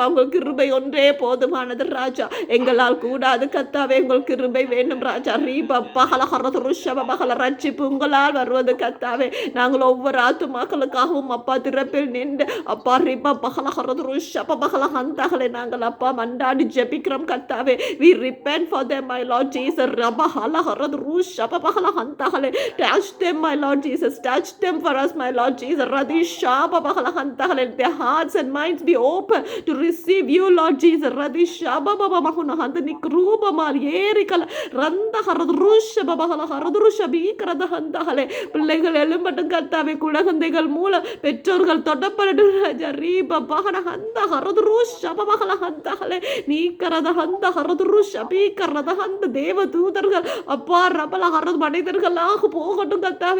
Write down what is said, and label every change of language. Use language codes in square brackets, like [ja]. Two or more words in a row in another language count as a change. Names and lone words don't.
[ta] உங்கள் கிருபை ஒன்றே போதுமானது ராஜா, எங்களால் கூடாது கத்தாவே. உங்கள் கிருபை வேண்டும் ராஜா. ரீபா பகல ஹரது ருஷப பகல ரட்சிப்பு உங்களால் வருவது கத்தாவே. நாங்கள் ஒவ்வொரு ஆத்துமாக்களுக்காகவும் அப்பா திறப்பில் நின்று அப்பா ரீபா பகல ஹரது ருஷப பகல ஹந்தகலை நாங்கள் அப்பா மண்டாடி ஜெபிக்கிறோம் கத்தாவே. [en] We repent for them, my Lord Jesus. Rabahala harad rushaba bahala hantahale. Touch them, my Lord Jesus. Touch them for us, my Lord Jesus. Radishaba bahala hantahale. Their hearts and minds be open to receive you, Lord Jesus. Radishaba baba mahuna hanta nikruba mal yerikala randa harad rushaba bahala harad rushabi karada hantahale. [ta] பிள்ளைகள் எழும்பட்டும் கர்த்தாவே. குழந்தைகள் மூலம் பெற்றோர்கள் தொடப்படட்டும் ராஜா. ரீபா பகன ஹந்த ஹரது ருஷப பகல ஹந்தஹலே நீக்கரத ஹந்த ஹரது ருஷபி கரத ஹந்த தேவ தூதர்கள் அப்பா ரபல ஹரது மனிதர்களாக போகட்டும் கர்த்தாவே.